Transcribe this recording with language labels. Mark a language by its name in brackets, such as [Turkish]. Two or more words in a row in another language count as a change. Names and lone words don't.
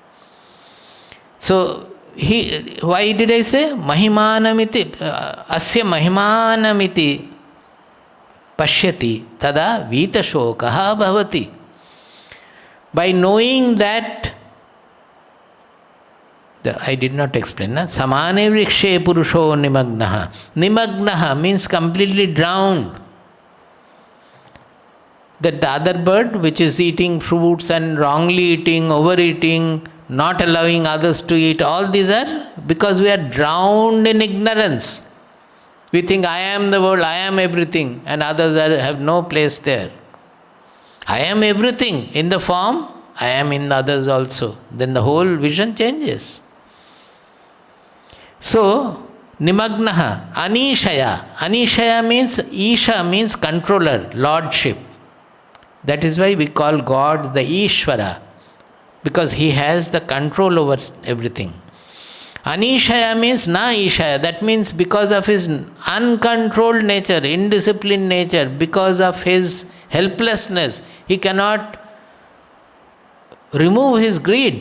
[English] So why did I say Mahimanamiti? [Sanskrit] Asya Mahimanamiti Pashyati Tada Vita Shokaha Bhavati. [English] By knowing that, I did not explain. [Sanskrit] Samane vrikshe purusho nimagnaha. [English] Nimagnaha means completely drowned. That the other bird which is eating fruits and wrongly eating, overeating, not allowing others to eat, all these are because we are drowned in ignorance. We think I am the world, I am everything, and others have no place there. I am everything in the form, I am in others also. Then the whole vision changes. [Sanskrit] So, nimagnaha, anishaya. [English] Anishaya means, isha means controller, lordship. That is why we call God the Ishvara, because he has the control over everything. Anishaya means [Sanskrit] na ishaya. [English] That means because of his uncontrolled nature, indisciplined nature, because of his helplessness, he cannot remove his greed.